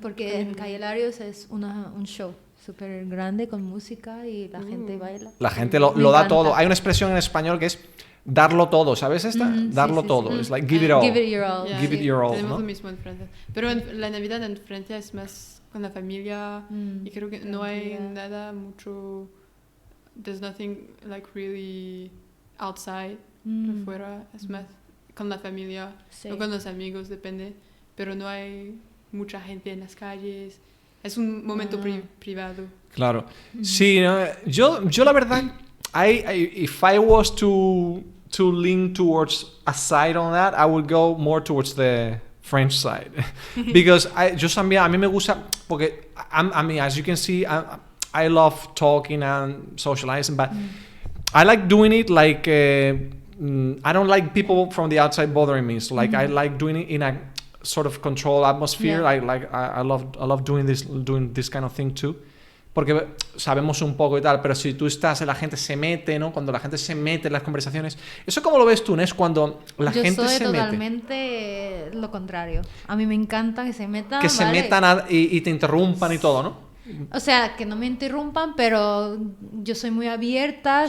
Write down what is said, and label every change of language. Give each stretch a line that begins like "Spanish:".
Spanish: Porque en Calle Larios es un show súper grande con música y la gente baila. La gente lo da todo. Hay una expresión en español que es darlo todo, ¿sabes esta? Darlo todo. Es
English: like give it all. Give it your all. Yeah. Give it your all,
Spanish: Tenemos ¿no? lo mismo en Francia. Pero la Navidad en Francia es más con la familia y creo que no hay nada mucho...
English: There's nothing like really outside, afuera.
Spanish: Es más con la familia o con los amigos, depende. Pero no hay mucha gente en las calles. Es un momento privado. Claro. Sí, no, yo la verdad,
English: if I was to lean towards a side on that, I would go more towards the French side. Because
Spanish: a mí me gusta, porque
English: I mean, as you can see, I love talking and socializing, but I like doing it like, I don't like people from the outside bothering me. So like I like doing it in a sort of controlled atmosphere. I love doing this kind of thing too.
Spanish: Porque sabemos un poco y tal, pero si tú estás, la gente se mete, ¿no? Cuando la gente se mete en las conversaciones, ¿eso cómo lo ves tú, Nes? Cuando la gente se mete. Yo soy totalmente lo contrario. A mí me encanta que se metan. Que se metan y te interrumpan y todo, ¿no? O sea, que no me interrumpan, pero yo soy muy abierta.